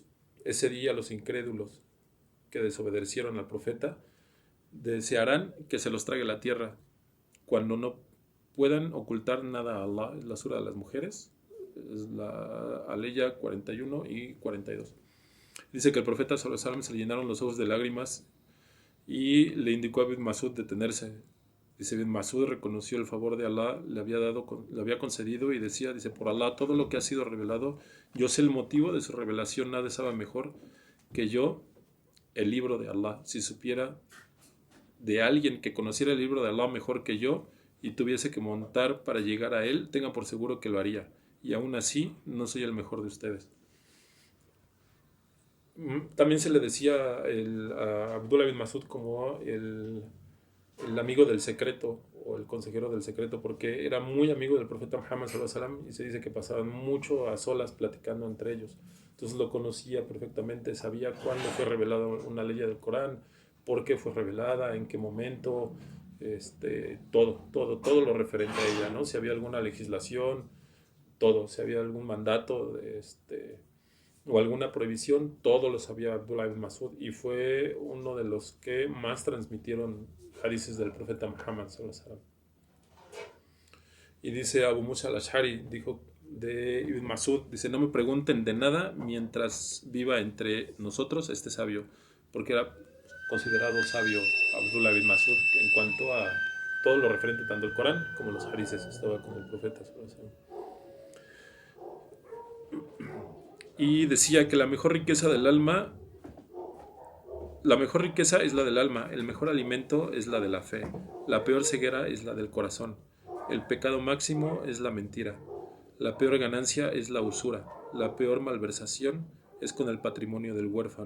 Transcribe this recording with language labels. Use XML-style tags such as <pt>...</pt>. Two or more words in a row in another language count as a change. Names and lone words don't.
<es>Ese día los incrédulos que desobedecieron al profeta desearán que se los trague la tierra cuando no puedan ocultar nada a Allah. Es la sura de las mujeres, es la Aleya 41 y 42. Dice que el profeta</es> <ar>صلى الله عليه وسلم</ar> <es>se le llenaron los ojos de lágrimas y le indicó a Ibn Masud detenerse. Dice, Ibn Masud reconoció el favor de Allah, le había concedido y decía, dice, por Allah, todo lo que ha sido revelado, yo sé el motivo de su revelación, nadie sabe mejor que yo el libro de Allah. Si supiera de alguien que conociera el libro de Allah mejor que yo y tuviese que montar para llegar a él, tenga por seguro que lo haría. Y aún así, no soy el mejor de ustedes. También se le decía a Abdullah bin Masud como el amigo del secreto o el consejero del secreto, porque era muy amigo del profeta Muhammad</es> <ar>صلى الله عليه وسلم</ar> <es>y se dice que pasaban mucho a solas platicando entre ellos. Entonces lo conocía perfectamente, sabía cuándo fue revelada una ley del Corán, por qué fue revelada, en qué momento, todo lo referente a ella, ¿no? Si había alguna legislación, todo, si había algún mandato, o alguna prohibición, todo lo sabía Abdullah ibn Masud y fue uno de los que más transmitieron hadices del profeta Muhammad</es> <ar>صلى الله عليه وسلم.</ar> <es>Y dice Abu Musa al-Ash'ari, dijo de Ibn Masud, dice, no me pregunten de nada mientras viva entre nosotros este sabio, porque era considerado sabio Abdullah ibn Masud en cuanto a todo lo referente tanto al Corán como los hadices, estaba con el profeta</es> <ar>صلى الله عليه وسلم.</ar> <es>Y decía que la mejor riqueza es la del alma, el mejor alimento es la de la fe, la peor ceguera es la del corazón, el pecado máximo es la mentira, la peor ganancia es la usura, la peor malversación es con el patrimonio del huérfano.</es>